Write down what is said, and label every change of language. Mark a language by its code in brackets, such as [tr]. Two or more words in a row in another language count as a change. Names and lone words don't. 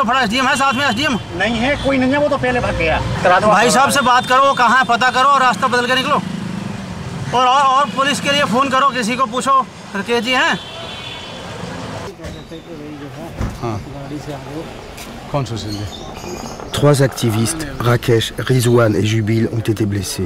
[hi] फटा एसडीएम है साथ में? एसडीएम नहीं है, कोई नहीं है, वो तो पहले भाग गया। भाई साहब से बात करो, वो कहाँ है पता करो और रास्ता बदल के निकलो। और पुलिस के लिए फोन करो, किसी को पूछो राकेश जी हैं। हाँ कौन सा? [fr] Trois activistes, Rakesh, Rizwan et Jubil, ont été blessés.